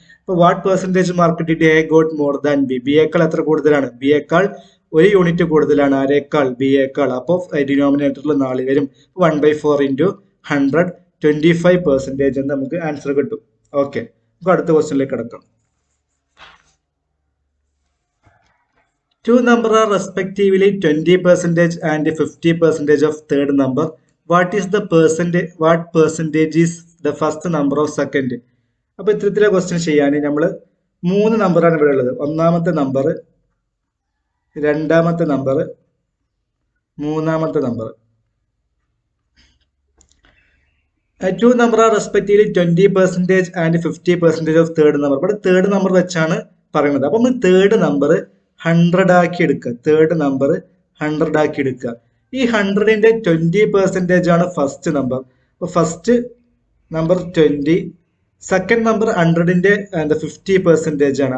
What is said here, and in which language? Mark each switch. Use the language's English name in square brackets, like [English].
[English] അപ്പോൾ what percentage mark did A got more than B? [Malayalam] ബിയേക്കാൾ എത്ര കൂടുതലാണ്? ബിയേക്കാൾ 1 യൂണിറ്റ് കൂടുതലാണ്. ആരേക്കാൾ? ബിയേക്കാൾ. അപ്പോൾ ഡിനോമിനേറ്ററിൽ 4 വരും. 1/4 ഇൻറ്റു 100 25% എന്ന് നമുക്ക് ആൻസർ കിട്ടും. ഓക്കെ, നമുക്ക് അടുത്ത ക്വസ്റ്റ്യനിലേക്ക് കിടക്കാം. [English] Two numbers are respectively 20% and 50% of third number. What percentage is the first number of second? [Malayalam] അപ്പോൾ ഇത്തരത്തിലെ ക്വസ്റ്റ്യൻ ചെയ്യാൻ നമ്മൾ 3 നമ്പറാണ് ഇവിടെ ഉള്ളത്. ഒന്നാമത്തെ നമ്പർ, രണ്ടാമത്തെ നമ്പർ, മൂന്നാമത്തെ number. [English] Two numbers are respectively 20% and 50% of third number. [Malayalam] ഇവിടെ തേർഡ് നമ്പർ വെച്ചാണ് പറയുന്നത്. അപ്പോൾ നമ്മൾ തേർഡ് നമ്പർ 100 ആക്കി എടുക്കുക. തേർഡ് നമ്പർ 100 ആക്കി എടുക്കുക. ഈ 100ന്റെ 20% ആണ് ഫസ്റ്റ് നമ്പർ. അപ്പോൾ ഫസ്റ്റ് നമ്പർ 20, സെക്കൻഡ് നമ്പർ 100ന്റെ 50% ആണ്.